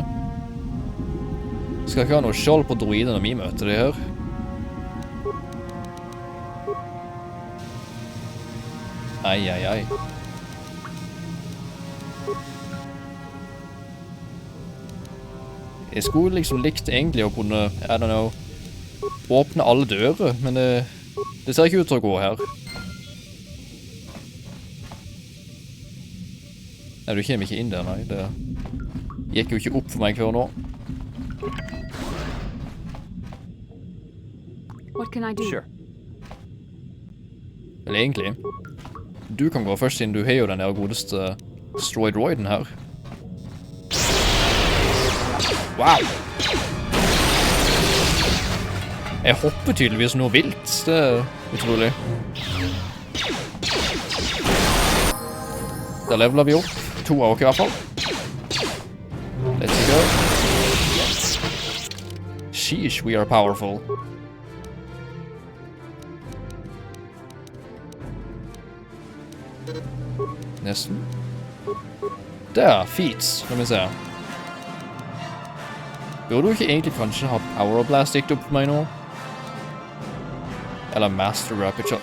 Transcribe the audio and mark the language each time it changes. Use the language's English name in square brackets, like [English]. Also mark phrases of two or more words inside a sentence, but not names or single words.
[Norwegian] Skal ikke ha noe skjold på droiden når vi møter det her. Ai. Jeg skulle liksom likt egentlig å kunne, [English] I don't know, [Norwegian] åpne alle dører, men det ser ikke ut til å gå her. Nei, du kommer ikke inn der, nei. Det gikk jo ikke opp for meg før nå. [English] What can I do? Sure. [Norwegian] Eller egentlig, du kan gå først siden du har jo den der godeste Stroidroiden her. Wow! Jeg hopper tydeligvis noe vilt, det er utrolig. Da leveler vi opp, 2 av oss i hvert fall. [English] Let's go. Sheesh, we are powerful. [Norwegian] Nesten. Der, feats, skal vi se. Burde du ikke egentlig kanskje ha Power Blast gikk opp på meg nå? Eller Master Rapid Shot.